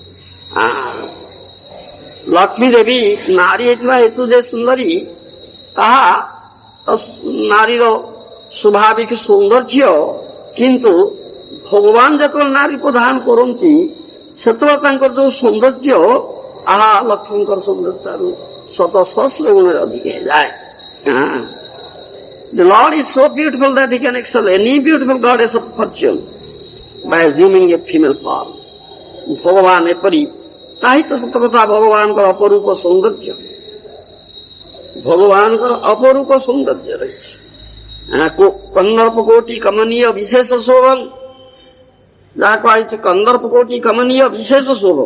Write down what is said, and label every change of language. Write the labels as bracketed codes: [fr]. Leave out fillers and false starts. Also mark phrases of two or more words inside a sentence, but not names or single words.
[or] ଲକ୍ଷ୍ମୀ ଦେବୀ ନାରୀ ହେଇଥିବା ହେତୁ ଯେ ସୁନ୍ଦରୀ, ତାହା ନାରୀର ସ୍ୱାଭାବିକ ସୌନ୍ଦର୍ଯ୍ୟ, କିନ୍ତୁ ଭଗବାନ ଯେତେବେଳେ ନାରୀ ରୂପ ଧାରଣ କରନ୍ତି ସେତେବେଳେ ତାଙ୍କର ଯୋଉ ସୌନ୍ଦର୍ଯ୍ୟ, ତାହା ଲକ୍ଷ୍ମୀଙ୍କର ସୌନ୍ଦର୍ଯ୍ୟରୁ ଶତ ସହସ୍ର ଗୁଣରେ ଅଧିକ ହେଇଯାଏ। [en] The Lord is so beautiful that he can excel any beautiful goddess of fortune by assuming a female form. [or] ଭଗବାନ ଏପରି, ତାହି ତ ସତ କଥା। ଭଗବାନଙ୍କର ଅପରୂପ ସୌନ୍ଦର୍ଯ୍ୟ, ଭଗବାନଙ୍କର ଅପରୂପ ସୌନ୍ଦର୍ଯ୍ୟ ରହିଛି। କନ୍ଦର୍ପ କୋଟି କମନୀୟ ବିଶେଷ ଶୋଭନ, ଯାହା କୁହାଯାଇଛି କନ୍ଦର୍ପ କୋଟି କମନୀୟ ବିଶେଷ ଶୋଭନ।